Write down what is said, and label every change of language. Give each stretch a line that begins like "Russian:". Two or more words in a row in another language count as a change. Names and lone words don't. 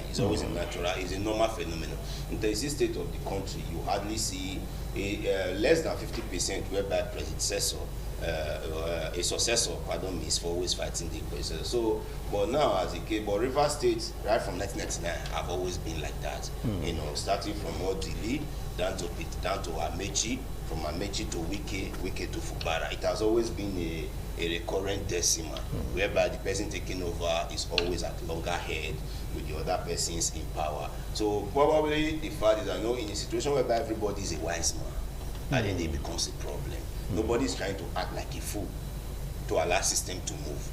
English: It's always a natural, it's a normal phenomenon. In the state of the country, you hardly see less than 50% whereby a successor, is for always fighting the predecessor. So, but now as a case, but Rivers State, right from 1999, have always been like that. Starting from Odili, down to Amechi, from Amechi to Wike to Fubara. It has always been a recurrent decimal, whereby the person taking over is always at loggerhead with the other persons in power. So probably the fact is that in a situation whereby everybody is a wise man, and then it becomes a problem. Nobody is trying to act like a fool to allow system to move.